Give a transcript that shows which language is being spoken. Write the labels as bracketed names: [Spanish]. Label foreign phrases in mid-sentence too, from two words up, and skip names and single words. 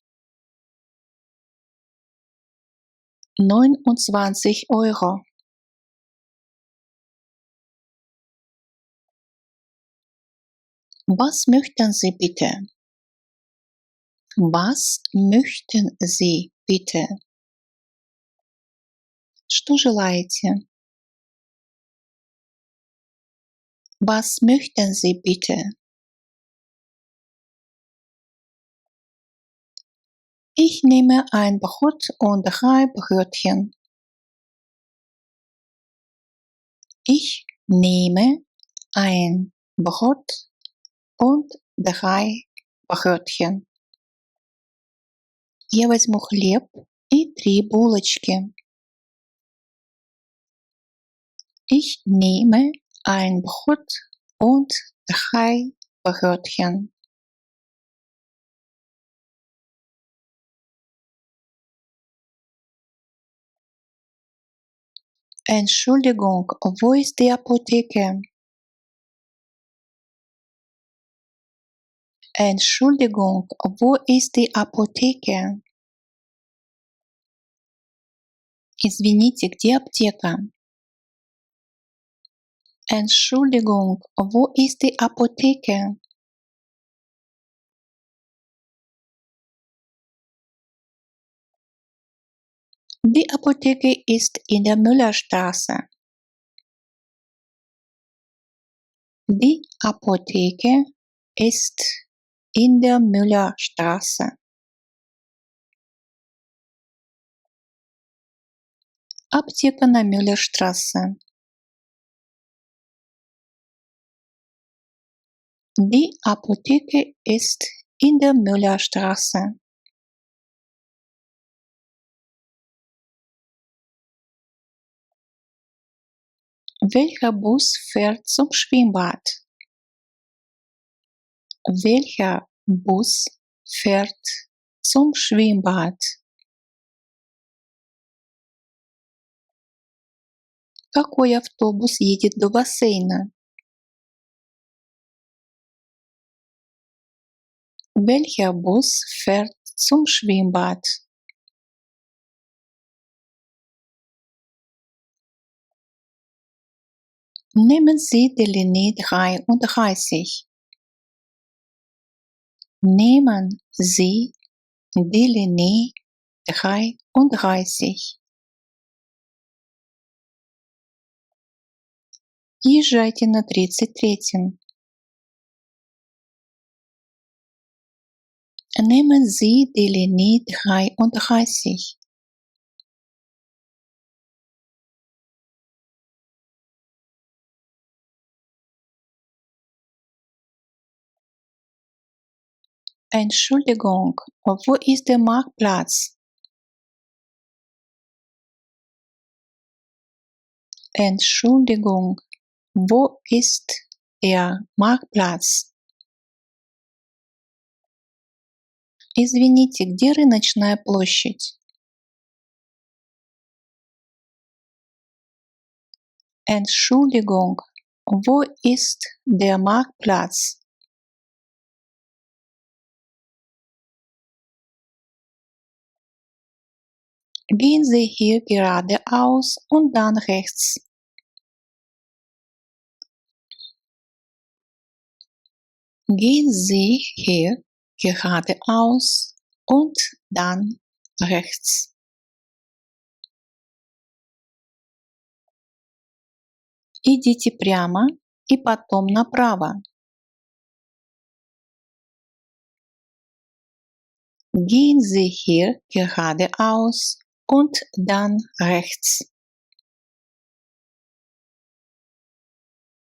[German] 29 €. Was möchten Sie bitte? Was möchten Sie bitte? [Russian] Что желаете? [German] Was möchten Sie bitte? Ich nehme ein Brot und 3 Brötchen. Ich nehme ein Brot und 3 Brötchen. [Russian] Я возьму хлеб и 3 булочки. [German] Ich nehme ein Brot und 3 Brötchen. Entschuldigung, wo ist die Apotheke? Entschuldigung, wo ist die Apotheke? [Russian] Извините, где аптека? [German] Entschuldigung, wo ist die Apotheke? Die Apotheke ist in der Müllerstraße. Die Apotheke ist in der Müllerstraße. [Russian] Аптека на Müllerstraße. [German] Die Apotheke ist in der Müllerstraße. Welcher Bus fährt zum Schwimmbad? Welcher Bus fährt zum Schwimmbad? [Russian] Какой автобус едет до бассейна? [German] Welcher Bus fährt zum Schwimmbad? Nehmen Sie die Linie 33. Nehmen Sie die Linie 33. [Russian] Езжайте на 33. [German] Nehmen Sie die Linie 33. Entschuldigung, wo ist der Marktplatz? Entschuldigung, wo ist der Marktplatz? [Russian] Извините, где рыночная площадь? [German] Entschuldigung, wo ist der Marktplatz? Gehen Sie hier geradeaus und dann rechts. Gehen Sie hier geradeaus und dann rechts. [Russian] Идите прямо и потом направо. [German] Gehen Sie hier geradeaus und dann rechts.